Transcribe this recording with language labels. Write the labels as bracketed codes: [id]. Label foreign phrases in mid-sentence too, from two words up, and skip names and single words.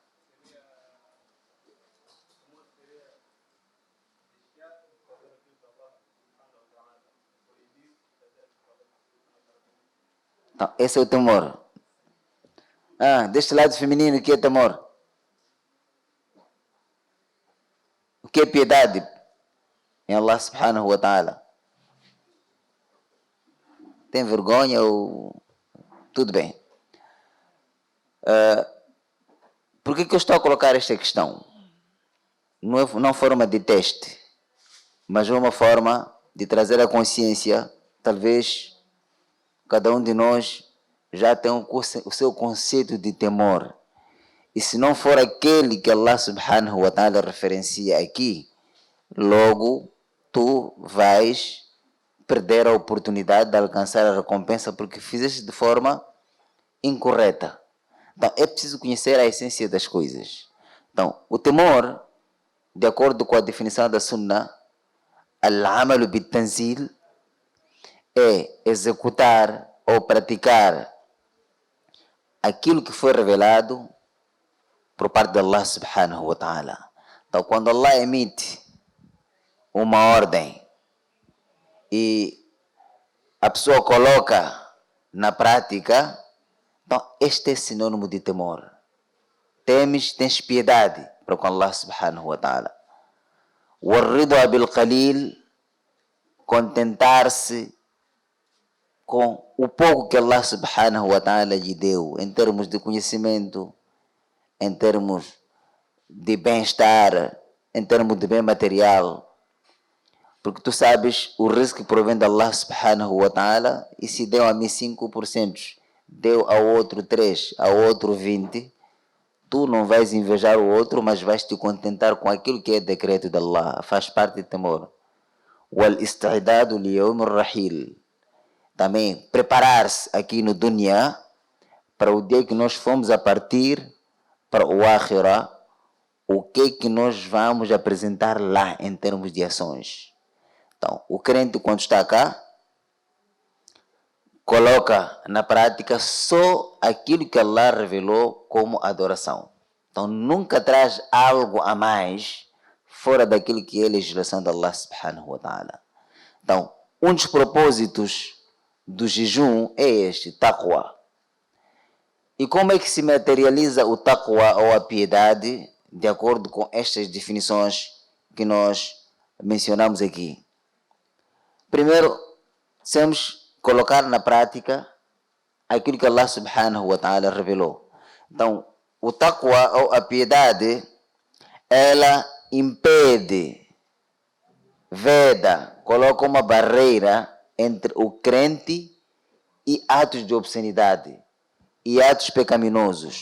[pt] Então, esse é o temor. Deste lado feminino, o que é temor? O que é piedade em [ar] الله سبحانه وتعالى? [pt] Tem vergonha ou... Tudo bem. Por que eu estou a colocar esta questão? Não forma de teste, mas uma forma de trazer a consciência. Talvez cada um de nós já tem o seu conceito de temor. E se não for aquele que [ar] الله سبحانه وتعالى [pt] referencia aqui, logo tu vais perder a oportunidade de alcançar a recompensa porque fizeste de forma incorreta. Então é preciso conhecer a essência das coisas. Então, o temor, de acordo com a definição da Sunnah, [ar] العمل بالتنزيل, [pt] é executar ou praticar aquilo que foi revelado por parte de [ar] الله سبحانه وتعالى. [pt] Então, quando Allah emite uma ordem e a pessoa coloca na prática, então este é sinônimo de temor. Temes, tens piedade para com [ar] الله سبحانه وتعالى. والرضا بالقليل, [pt] contentar-se com o pouco que [ar] الله سبحانه وتعالى [pt] lhe deu, em termos de conhecimento, em termos de bem-estar, em termos de bem material. Porque tu sabes, o risco que provém de [ar] الله سبحانه وتعالى, [pt] e se deu a mim 5%, deu ao outro 3%, ao outro 20%, tu não vais invejar o outro, mas vais te contentar com aquilo que é decreto de Allah. Faz parte do temor. [ar] والاستعداد ليوم الرحيل. [pt] Também preparar-se aqui no dunya para o dia que nós fomos a partir para o akhirah, o que nós vamos apresentar lá em termos de ações. Então, o crente quando está cá, coloca na prática só aquilo que Allah revelou como adoração. Então, nunca traz algo a mais fora daquilo que é a legislação de [ar] الله سبحانه وتعالى. [pt] Então, um dos propósitos do jejum é este, taqwa. E como é que se materializa o taqwa ou a piedade, de acordo com estas definições que nós mencionamos aqui? Primeiro, temos colocar na prática aquilo que [ar] الله سبحانه وتعالى [pt] revelou. Então, o taqwa ou a piedade, ela impede, veda, coloca uma barreira entre o crente e atos de obscenidade e atos pecaminosos.